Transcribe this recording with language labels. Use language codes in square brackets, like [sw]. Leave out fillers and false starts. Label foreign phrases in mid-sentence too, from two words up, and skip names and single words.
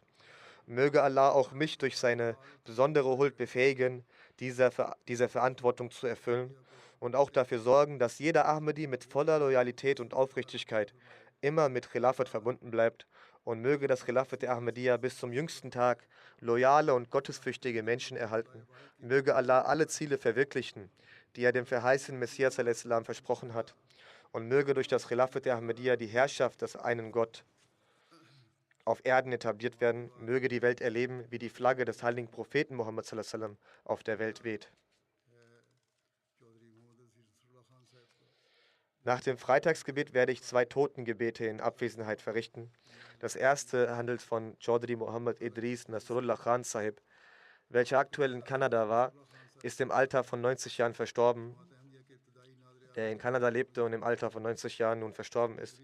[de] Möge Allah auch mich durch seine besondere Huld befähigen, diese Verantwortung zu erfüllen und auch dafür sorgen, dass jeder Ahmadi mit voller Loyalität und Aufrichtigkeit immer mit Khilafat verbunden bleibt und möge das Khilafat der Ahmadiyya bis zum jüngsten Tag loyale und gottesfürchtige Menschen erhalten. Möge Allah alle Ziele verwirklichen, die er dem verheißenen Messias al-Islam versprochen hat und möge durch das Khilafat der Ahmadiyya die Herrschaft des einen Gott auf Erden etabliert werden. Möge die Welt erleben, wie die Flagge des heiligen Propheten Muhammad [ar] صلى الله عليه وسلم [de] auf der Welt weht. Nach dem Freitagsgebet werde ich 2 Totengebete in Abwesenheit verrichten. Das erste handelt von Chaudhry Muhammad Idris Nasrullah Khan Sahib, welcher aktuell in Kanada war, ist im Alter von 90 Jahren verstorben, der in Kanada lebte und im Alter von 90 Jahren nun verstorben ist.